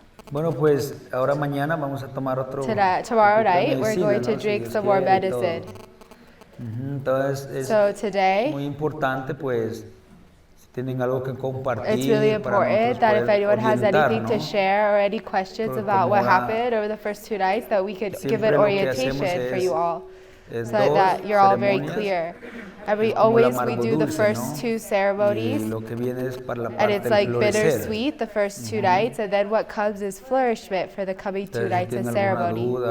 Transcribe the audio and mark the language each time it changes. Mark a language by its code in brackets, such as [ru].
[es] Bueno, pues ahora mañana vamos a tomar [en] Tomorrow night, we're going to drink some more medicine. [es] Entonces [en] So today, [es] muy importante, pues, si tienen algo que compartir. [en] it's really important that if anyone has anything to [es] ¿no? [en] share or any questions about what happened over the first 2 nights, that we could give an orientation for you all, so that you're all very clear. We do the first 2 ceremonies, and it's like bittersweet the first 2 nights, and then what comes is flourishment for the coming 2 nights of ceremony.